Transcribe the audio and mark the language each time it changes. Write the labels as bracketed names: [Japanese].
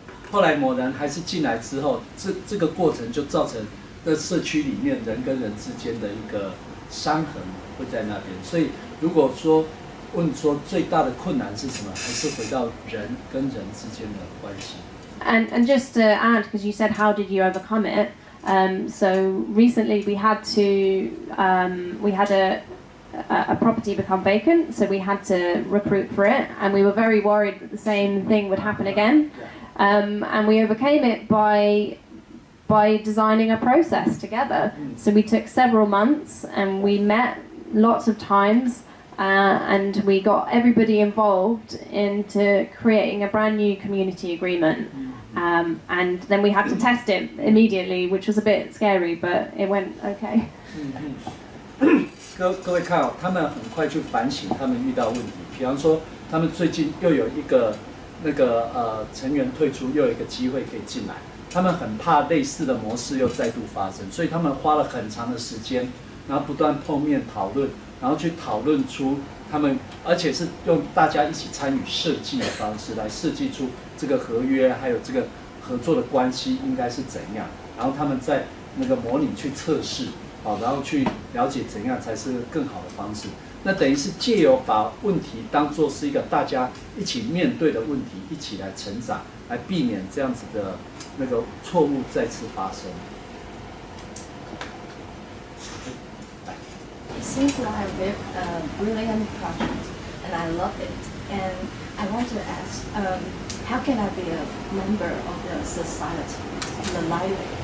[Chinese] 后来某人还是进来之后，这个过程就造成在社区里面人跟人之间的一个伤痕会在那边。所以如果说问说最大的困难是什么，还是回到人跟人之间的关系。 [English] And just to add, because you said how did you overcome it? So recently we had a property become vacant, so we had to recruit for it, and we were very worried that the same thing would happen again. And we overcame it by designing a process together. So we took several months and we met lots of times, and we got everybody involved into creating a brand new community agreement. And then we had to test it immediately, which was a bit scary, but it went okay. [Chinese] 各位看他们很快去反省他们遇到问题。比方说，他们最近又有一个成员退出，又有一个机会可以进来。他们很怕类似的模式又再度发生，所以他们花了很长的时间，然后不断碰面讨论，然后去讨论出他们，而且是用大家一起参与设计的方式来设计出这个合约，还有这个合作的关系应该是怎样。然后他们在那个模拟去测试，然后去了解怎样才是更好的方式。那等于是借由把问题当作是一个大家一起面对的问题，一起来成长，来避免这样子的那个错误再次发生。 [English] It seems like a brilliant project, and I love it. And I want to ask, how can I be a member of the society, the library?